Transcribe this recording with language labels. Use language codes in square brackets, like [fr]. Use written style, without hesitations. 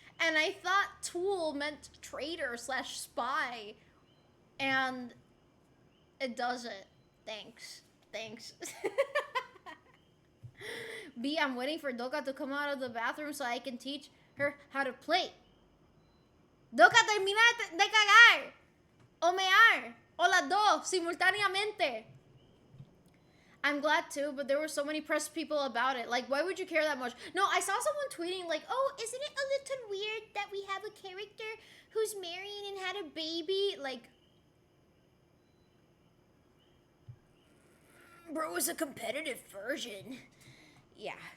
[en] And I thought tool meant traitor slash spy. And it doesn't. Thanks. Thanks. B, I'm waiting for Doka to come out of the bathroom so I can teach her how to play. [es] Doka, termina de cagar. O mear. O las dos, simultáneamente. [en] I'm glad too, but there were so many press people about it. Like, why would you care that much? No, I saw someone tweeting like, oh, isn't it a little weird that we have a character who's married and had a baby? Like, bro, it's a competitive version. Yeah.